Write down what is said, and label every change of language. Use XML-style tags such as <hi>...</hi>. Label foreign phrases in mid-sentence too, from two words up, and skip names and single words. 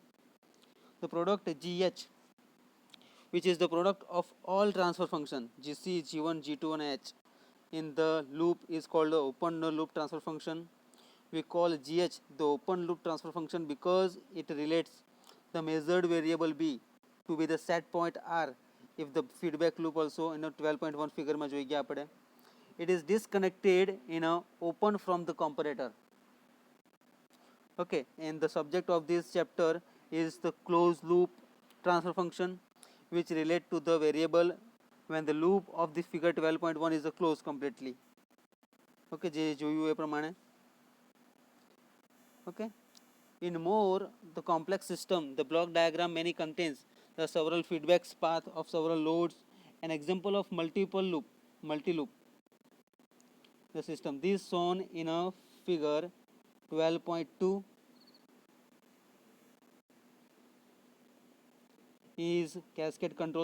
<en>The product GH, which is the product of all transfer function GC, G1, G2 and H in the loop is called the open loop transfer function. We call GH the open loop transfer function because it relates the measured variable B to be the set point R if the feedback loop also in a 12.1 figure</en> <gu>માં જોઈ ગયા આપણે.</gu> <en>It is disconnected in a open from the comparator. Okay, and the subject of this chapter is the closed loop transfer function which relate to the variable when the loop of the figure 12.1 is closed completely.</en> <gu>Okay, જે જોયું એ પ્રમાણે.</gu> <en>Okay, in more the complex system, the block diagram mainly contains the several feedbacks path of several loads. An example of multi-loop the system, this shown in a figure 12.2 is cascade control.</en>